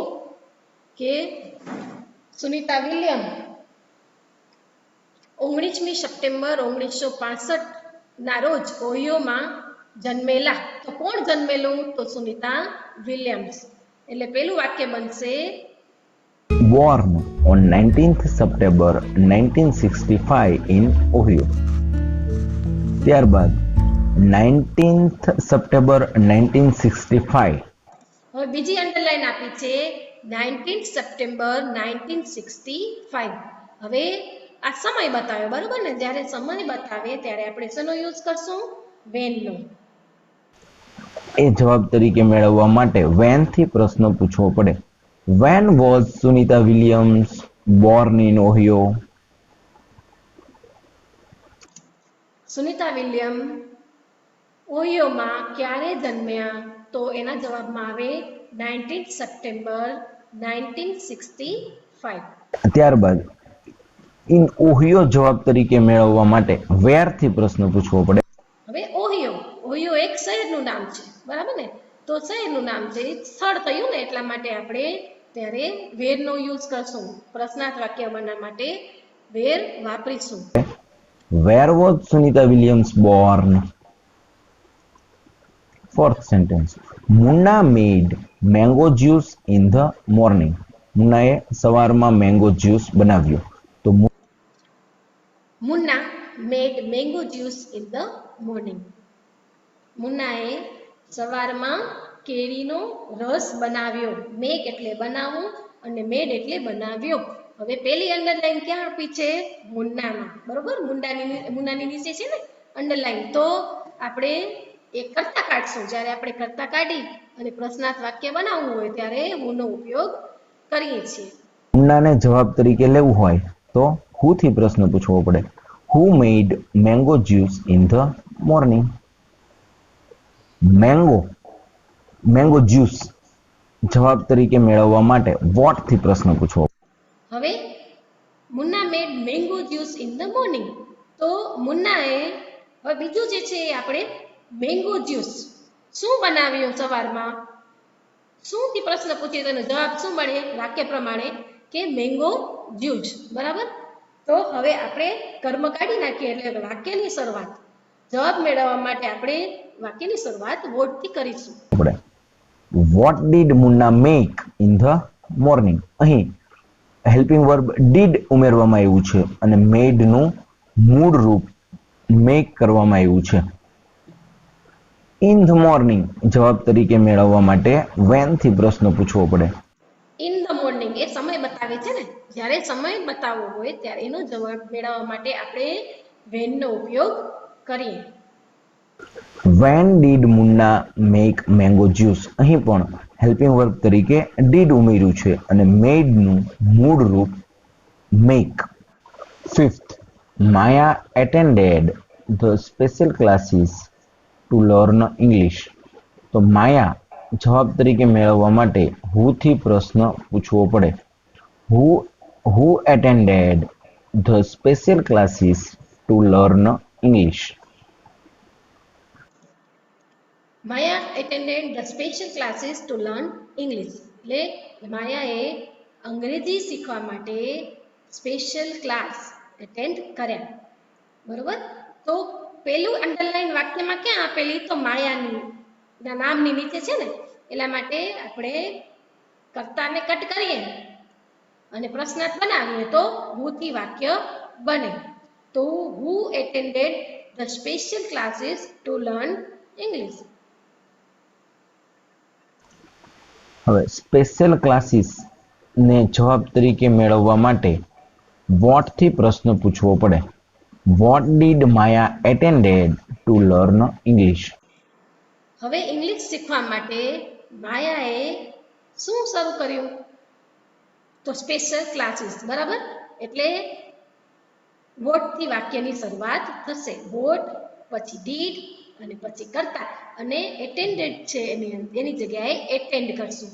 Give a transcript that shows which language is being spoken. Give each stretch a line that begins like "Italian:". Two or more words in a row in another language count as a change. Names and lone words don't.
Gujarati: કે સુનિતા વિલિયમ 19મી સપ્ટેમ્બર 1965 ના રોજ ઓહિયોમાં જન્મેલા. તો કોણ જન્મેલું? તો સુનિતા વિલિયમ્સ. એટલે પેલું વાક્ય બનશે
English: born on 19th September 1965 in Ohio.
Gujarati: ત્યારબાદ 19th September 1965. હવે બીજી અંડરલાઈન આપી છે 19 સપ્ટેમ્બર 1965. હવે આ સમય બતાવ્યો, બરોબર ને. જ્યારે સમય બતાવે ત્યારે આપણે શેનો યુઝ કરશું? વેનનો. એ જવાબ તરીકે મેળવવા માટે when થી પ્રશ્ન પૂછવો પડે.
English: When was Sunita Williams born in Ohio?
Gujarati: સુનિતા વિલિયમ ઓહિયોમાં ક્યારે જન્મ્યા? તો એના જવાબમાં આવે 19 સપ્ટેમ્બર 1965. ત્યારબાદ in Ohio જવાબ તરીકે મેળવવા માટે where થી પ્રશ્ન પૂછવો પડે. હવે ઓહિયો એક શહેરનું નામ છે, બરાબર ને. તો શહેરનું નામ છે, સ્થળ થયું ને, એટલા માટે આપણે ત્યારે વેરનો યુઝ કરશું. પ્રશ્નાર્થ વાક્ય બનાવવા માટે વેર વાપરીશું.
English: Where was Sunita Williams born? Fourth sentence. Munna made mango juice in the morning.
Gujarati: મુન્નાએ સવારમાં
English: mango juice
Gujarati: બનાવ્યો. તો
English: Munna made mango juice in the morning.
Gujarati: મુન્નાએ સવારમાં કેરીનો રસ બનાવ્યો. મેક એટલે બનાવવું અને મેડ એટલે બનાવ્યો. હવે પેલી અંડરલાઈન ક્યાં આપી છે? મુન્નામાં. બરોબર, મુન્નાની નીચે છે ને અંડરલાઈન. તો આપણે એ કરતા કાઢશું. જ્યારે આપણે કરતા કાઢી અને પ્રશ્નાર્થ વાક્ય બનાવવું હોય ત્યારે હુંનો ઉપયોગ કરીએ છીએ. મુન્નાને જવાબ તરીકે લેવું હોય તો who થી પ્રશ્ન પૂછવો પડે.
English: Who made mango juice in the morning? mango juice
Gujarati: જવાબ તરીકે મેળવવા માટે what થી પ્રશ્ન પૂછવો.
English: હવે Munna made mango juice in the morning.
Gujarati: તો મુન્નાએ હવે બીજું જે છે એ આપણે
English: mango juice
Gujarati: શું બનાવ્યું સવારમાં? શું થી પ્રશ્ન પૂછીએ તો એનો જવાબ શું મળે? વાક્ય પ્રમાણે કે
English: mango juice.
Gujarati: બરાબર. તો હવે આપણે કર્મ કાઢી નાખીએ એટલે વાક્યની શરૂઆત જવાબ મેળવવા માટે આપણે વાક્યની શરૂઆત વોટ થી કરીશું.
English: What did Munna make in the morning?
Gujarati: અહીં
English: helping verb
Gujarati: did ઉમેરવામાં આવ્યું છે અને made નું મૂળ રૂપ make કરવામાં આવ્યું છે.
English: In the morning
Gujarati: જવાબ તરીકે મેળવવા માટે when થી પ્રશ્ન પૂછવો પડે.
English: in the morning
Gujarati: એ સમય બતાવે છે ને, જ્યારે સમય બતાવવો હોય ત્યારે એનો જવાબ મેળવવા માટે આપણે when નો ઉપયોગ કરીએ.
English: When did Munna make mango juice?
Gujarati: અહીં પણ
English: helping verb
Gujarati: તરીકે did ઉમેર્યું છે અને made નું મૂળ રૂપ make.
English: Fifth, Maya attended the special classes to learn English.
Gujarati: તો માયા જવાબ તરીકે મેળવવા માટે who થી પ્રશ્ન પૂછવો પડે.
English: Who attended the special classes to learn English? Maya attended the special classes to learn English.
Gujarati: એટલે માયાએ અંગ્રેજી શીખવા માટે
English: special class attend
Gujarati: કર્યા. બરોબર. તો પેલું અંડરલાઈન વાક્યમાં ક્યાં આપેલી? તો માયાની નામની નીચે છે ને, એટલા માટે આપણે કર્તાને કટ કરીએ અને પ્રશ્નાર્થ બનાવીએ તો who થી વાક્ય બને.
English: તો who attended the special classes to learn English.
Gujarati: હવે
English: special classes
Gujarati: ને જવાબ તરીકે મેળવવા માટે what થી પ્રશ્ન પૂછવો પડે.
English: What did Maya attended to learn English?
Gujarati: હવે ઇંગ્લિશ શીખવા માટે માયાએ શું શરૂ કર્યું? તો
English: special classes.
Gujarati: બરાબર. એટલે વોટ થી વાક્યની શરૂઆત થશે. વોટ પછી ડીડ અને પછી કરતા અને એટેન્ડેડ છે એની જગ્યાએ એટેન્ડ કરશું.